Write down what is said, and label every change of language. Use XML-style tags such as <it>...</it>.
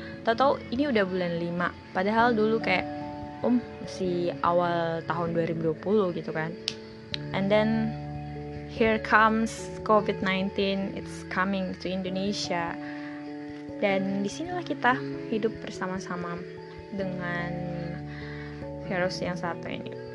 <id>Tahu-tahu ini udah bulan 5, padahal dulu kayak masih awal tahun 2020 gitu kan.</id> <en>And then here comes COVID-19, it's coming to Indonesia.</en> <id>Dan disinilah kita hidup bersama-sama dengan virus yang satu ini.</id>